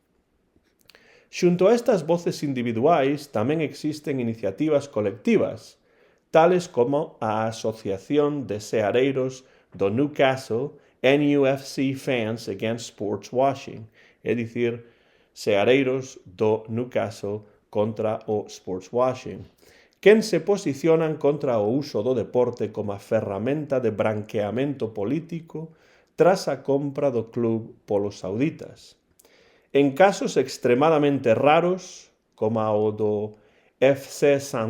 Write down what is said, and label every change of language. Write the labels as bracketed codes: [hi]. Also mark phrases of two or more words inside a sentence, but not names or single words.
[gl] Xunto a estas voces individuais tamén existen iniciativas colectivas, tales como a Asociación de Seareiros do Newcastle NUFC Fans Against Sports Washing, é dicir, Seareiros do Newcastle contra o [en] sports washing, [gl] quen se posicionan contra o uso do deporte como a ferramenta de branqueamento político tras a compra do club polos sauditas. En casos extremadamente raros, como o do FC St.